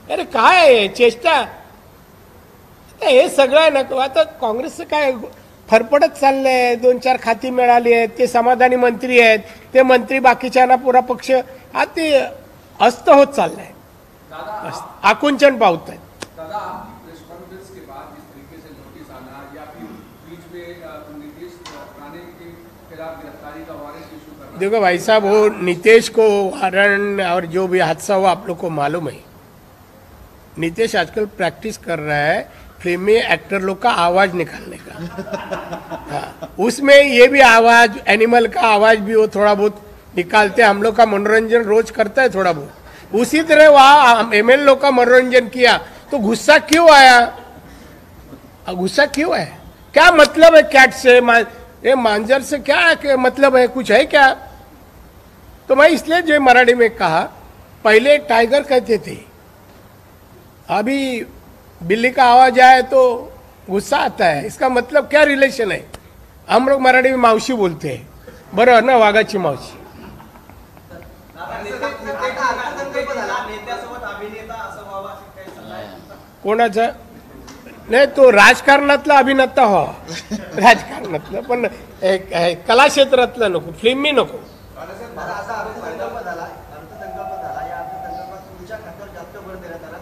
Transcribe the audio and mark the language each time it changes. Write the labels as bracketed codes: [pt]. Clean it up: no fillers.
[mr] अरे काय चेष्टा, हे सगळं आहे ना। आता काँग्रेसचं काय फरफडत चाललंय, 2-4 खाती मिळाली आहेत, ते समाधानी मंत्री आहेत, ते मंत्री बाकीच्यांना पुरा पक्ष ते अस्त होत चाललंय, आकुंचन पावत आहेत। [hi] दादा आपकी प्रेस कॉन्फ्रेंस के बाद जिस तरीके से नोटिस आना या फिर बीच में नीतीश राणे के खिलाफ गिरफ्तारी का वारंट इशू करना, देखो भाई साहब, वो नीतीश को वारंट और जो भी हादसा हुआ आप लोग को मालूम है। नीतीश आजकल प्रैक्टिस कर रहा है फिल्मी एक्टर लोग का आवाज निकालने का। हाँ, उसमें ये भी आवाज, एनिमल का आवाज भी वो थोड़ा बहुत निकालते हैं। हम लोग का मनोरंजन रोज करता है थोड़ा बहुत, उसी तरह वहाँ एमएल लोग का मनोरंजन किया तो गुस्सा क्यों आया, गुस्सा क्यों है, क्या मतलब है कैट से, ये मांजर से क्या मतलब है, कुछ है क्या? तो मैं इसलिए जो मराठी में कहा, पहले टाइगर कहते थे, अभी बिल्ली का आवाज आए तो गुस्सा आता है। इसका मतलब क्या रिलेशन है? हम लोग मराठी में मावशी बोलते हैं, [mr] बरोबर ना, वाघाची मावशी। नेत्यासोबत अभिनेता असं व्हावं अशी काही सल्ला आहे तुमचा? कोणाचा? नाही, तो राजकारणातला अभिनेता हो, राजकारणातलं, पण कला क्षेत्रातलं नको, फिल्मी नको। असा अर्थसंकल्प झाला, या अर्थसंकल्पात तुमच्या खात्यावर जास्त भर देण्यात आला।